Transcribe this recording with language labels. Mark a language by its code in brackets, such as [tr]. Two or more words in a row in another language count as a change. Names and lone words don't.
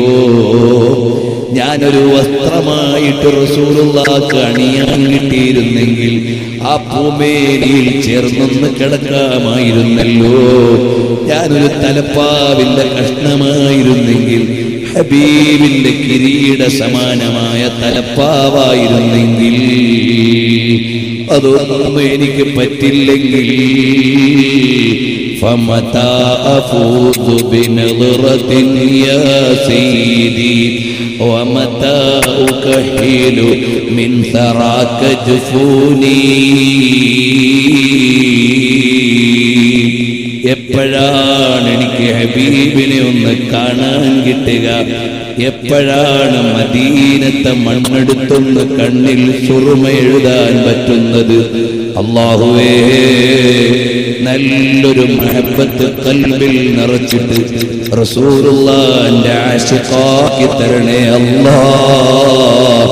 [ml] ഞാനൊരു വസ്ത്രമായിട്ട് റസൂലുള്ളാഹിക്ക് അണിയാൻ കിട്ടിയിരുന്നെങ്കിൽ ആ പൂമേനിയിൽ ചേർന്നൊന്ന് കിടക്കാമായിരുന്നല്ലോ. ഞാനൊരു തലപ്പാവിന്റെ കഷ്ണമായിരുന്നെങ്കിൽ ഹബീബിന്റെ കിരീട സമാനമായ തലപ്പാവായിരുന്നെങ്കിൽ, അതൊന്നും എനിക്ക് പറ്റില്ലെങ്കിൽ [ar] فمتى أفوز بنظرة يا سيدي ومتى أكحل من ثراك جفوني. [ml] എപ്പോഴാണ് എനിക്ക് ഹബീബിനെ ഒന്ന് കാണാൻ കിട്ടുക? എപ്പോഴാണ് മദീനത്തെ മണ്ണെടുത്തൊന്ന് കണ്ണിൽ സുറുമ എഴുതാൻ പറ്റുന്നത്? അല്ലാഹുവേ, നല്ലൊരു മഹബ്ബത്ത് ഖൽബിൽ നിറച്ചിട്ട് റസൂലുള്ളാഹിന്റെ ആശിഖാക്കി തരണേ അല്ലാഹ്.